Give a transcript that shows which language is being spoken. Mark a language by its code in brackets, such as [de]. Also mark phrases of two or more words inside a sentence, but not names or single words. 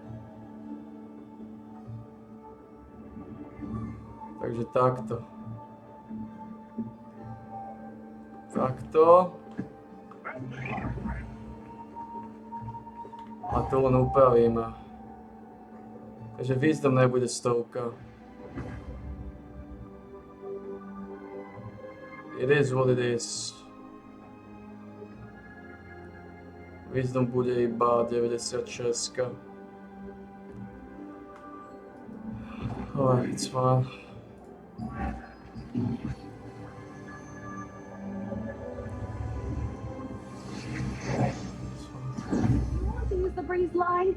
[sk] Takže takto. Takto. A to len upravíme. Takže Wisdom nebude 100. [en] It is what it is. [sk] Wisdom bude iba 96. [en] Alright, it's fine. Want to use the breeze line?